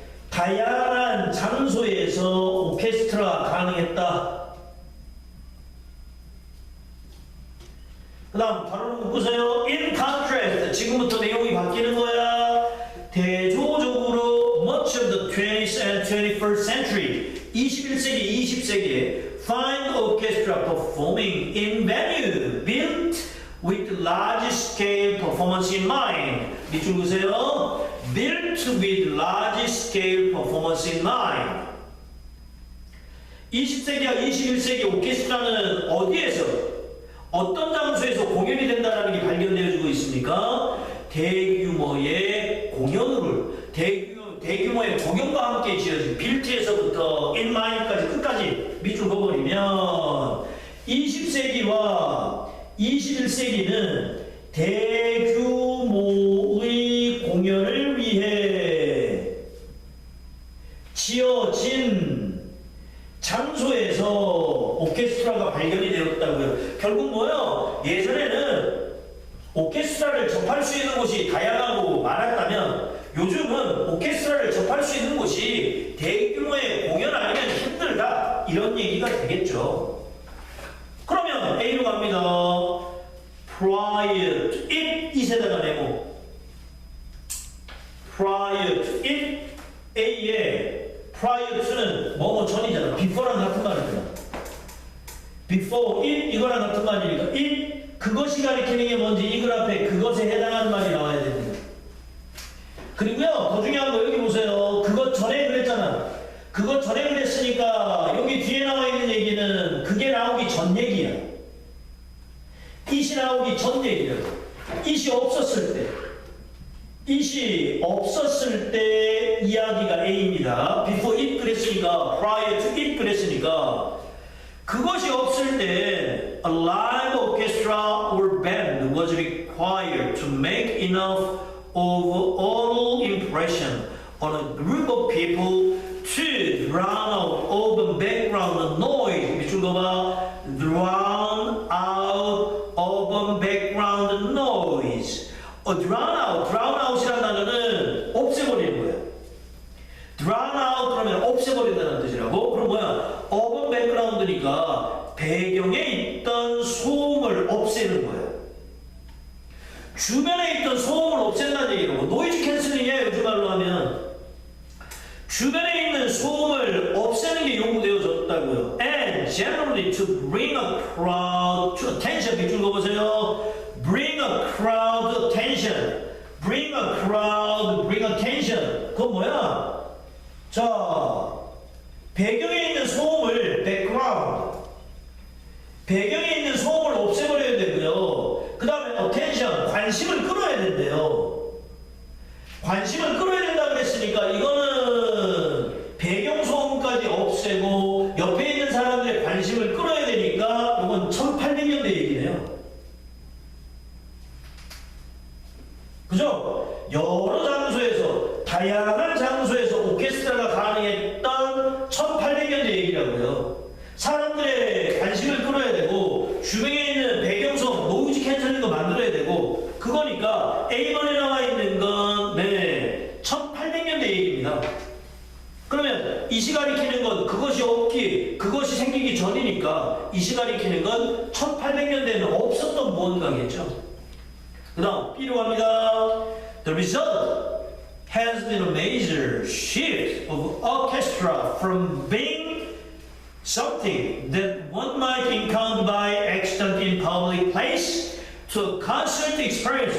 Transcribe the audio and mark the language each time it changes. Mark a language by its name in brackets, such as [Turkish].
[Korean] 다양한 장소에서 오케스트라 가능했다. 그 다음 바로 보세요. [English] In contrast, [Korean] 지금부터 내용이 바뀌는 거야. 대조적으로 [English] much of the 20th and 21st century, [Korean] 21세기, 20세기에 [English] find orchestra performing in venue built with large-scale performance in mind. [Korean] 밑줄 보세요. [English] Built with large-scale performance in mind. [Korean] 20세기와 21세기 오케스트라는 어디에서, 어떤 장소에서 공연이 된다는 게 발견되어지고 있습니까? 대규모의 공연을, 대규모의 공연과 함께 지어진 빌트에서부터 in mind까지 끝까지 밑줄 그어버리면 20세기와 21세기는 대규모의 공연을 위해 지어진 장소에서 오케스트라가 발견이 되었다고요. 결국 뭐요? 예전에는 오케스트라를 접할 수 있는 곳이 다양하고 많았다면 요즘은 오케스트라를 접할 수 있는 곳이 대규모의 공연 아니면 힘들다. 이런 얘기가 되겠죠. 그러면 A로 갑니다. Prior to it, 이세다가 네모. Prior to it, A에 prior to는 뭐뭐 전이잖아. before랑 같은 말이잖아. before it, 이거랑 같은 말이니까 it, 그것이 가리키는 게 뭔지 이 글 앞에 그것에 해당하는 말이 나와야 됩니다. 그리고요, 더 중요한 거 여기 보세요. 그것 전에 그랬잖아. 그것 전에 그랬으니까 여기 뒤에 나와 있는 얘기는 그게 나오기 전 얘기야. it이 나오기 전 얘기야. it이 없었을 때. it이 없었을 때 이야기가 A입니다. [English] before it 그랬으니까, prior to it 그랬으니까, [Korean] 그것이 없을 때 [English] a live orchestra or band was required to make enough of oral impression on a group of people to drown out urban background noise. [Korean] 밑줄 그어봐. [English] drown out urban background noise. [Korean] drown out이라는 단어는 없애버리는 거예요. drown out 그러면 없애버린다는 뜻이라고. 그럼 뭐야? urban background니까 배경에 있던 소음을 없애는 거예요. 주변에 있던 소음을 없앤다는 얘기라고. 노이즈 캔슬링이에요, 요즘 말로 하면. 주변에 있는 소음을 없애는 게 요구되어졌다고요. [English] And generally to bring a crowd to attention. [Korean] 밑줄 그어보세요. [English] Bring a crowd to attention. Bring a crowd, bring attention. [Korean] 그건 뭐야? 자, 배경에 있는 소음을 background. 배경에 있는 소음을 없애버려야 되고요. 그 다음에 attention, 관심을 끌어야 된대요. 관심을 끌어야 된다 그랬으니까 이거는 배경 소음까지 없애고 옆에 있는 사람들의 관심을 끌어야 되니까 이건 1800년대 얘기네요. 그죠? 여러 장소에서, 다양한 장소에서 오케스트라가 가능했던 1800년대 얘기라고요. 사람들의 관심을 끌어야 되고 주변에 있는 배경소음, 노이즈 캔슬링도 만들어야 되고, 그거니까 A번에 나와 있는 건 1800년대 얘기입니다. 그러면 이 시간이 키는 건 그것이 생기기 전이니까 이 시간이 키는 건 1800년대에는 없었던 무언가겠죠. 그 다음 B로 갑니다. [English] The result has been a major shift of orchestra from being something that one might encounter by accident in public place to a concert experience.